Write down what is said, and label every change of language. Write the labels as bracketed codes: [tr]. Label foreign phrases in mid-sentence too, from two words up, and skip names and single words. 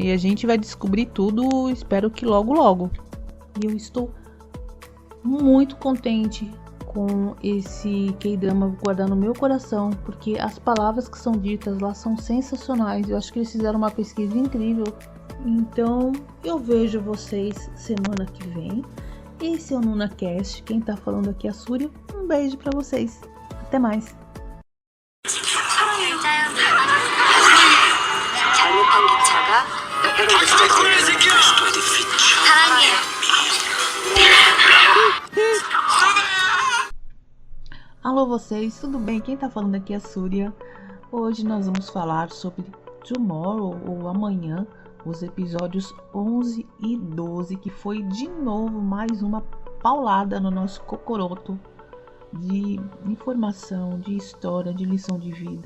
[pt] E a gente vai descobrir tudo, espero que logo logo. E eu estou muito contente com esse K-drama guardar no meu coração, porque as palavras que são ditas lá são sensacionais. Eu acho que eles fizeram uma pesquisa incrível. Então eu vejo vocês semana que vem. Esse é o NunaCast. Quem tá falando aqui é a Súria. Um beijo pra vocês. Até mais. 잘못한 기차가 사랑해요. Alô vocês, tudo bem? Quem tá falando aqui é a Súria. Hoje nós vamos falar sobre Tomorrow ou Amanhã, os episódios 11 e 12, que foi de novo mais uma paulada no nosso cocoroto de informação, de história, de lição de vida.